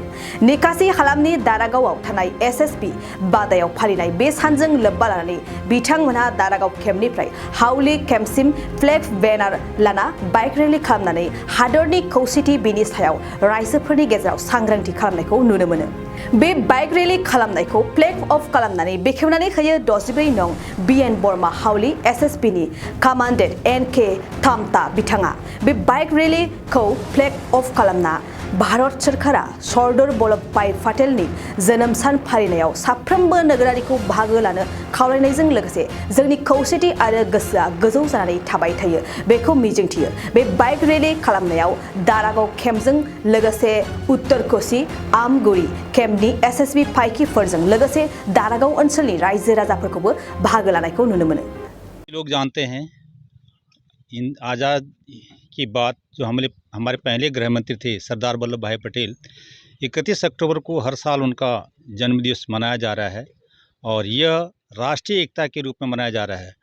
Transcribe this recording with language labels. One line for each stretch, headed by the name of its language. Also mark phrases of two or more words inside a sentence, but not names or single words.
Bodo: निकासी हालामनि दारागावआव थानाय SSB बादायाव फालिनाय बे सानजों लोब्बा लानानै बिथांमोनहा दारागाव केम्पनिफ्राय हाउली केम्पसिम
English: flag banner
Bodo: लाना
English: bike rally
Bodo: खालामनानै हादरनि खौसेथि बेनि सायाव रायजोफोरनि गेजेराव सांग्रांथि खालामनायखौ नुनो मोनो। बे
English: bike rally
Bodo: खालामनायखौ
English: flag off
Bodo: खालामनानै बेखेवनानै होयो 64 नं BN बर्मा हाउली SSB नि कमान्डेन्ट NK थामता बिथाङा। बे
English: bike rally flag off
Bodo: खालामना भारत सरकारा सरदार वल्लभ भाई पटेलनि जोनोम सान फालिनायाव साफ्रोमबो नोगोरारिखौ बाहागो लानो खावलायनायजों लोगोसे जोंनि खौसेथि आरो गोसोआ गोजौ जानानै थाबाय थायो बेखौ मिजिंथियो। बे
English: bike rally
Bodo: खालामनायाव दारागाव केम्पजों लोगोसे उत्तर कोसी आमगुरि केम्पनि SSB फाइकिफोरजों लोगोसे दारागाव ओनसोलनि रायजो राजाफोरखौबो बाहागो लानायखौ नुनो मोनो।
Hindi: लोग जानते हैं इन आज़ाद की बात जो हमारे पहले गृह मंत्री थे सरदार वल्लभ भाई पटेल 31 अक्टूबर को हर साल उनका जन्मदिवस मनाया जा रहा है और यह राष्ट्रीय एकता के रूप में मनाया जा रहा है।